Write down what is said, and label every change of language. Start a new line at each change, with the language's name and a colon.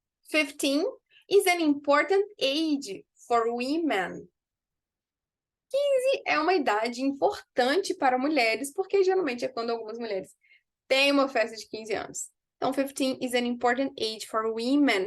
English: 15 is an important age for women.
Portuguese: 15 é uma idade importante para mulheres, porque geralmente é quando algumas mulheres têm uma festa de 15 anos.
English: Então, 15 is an important age for women.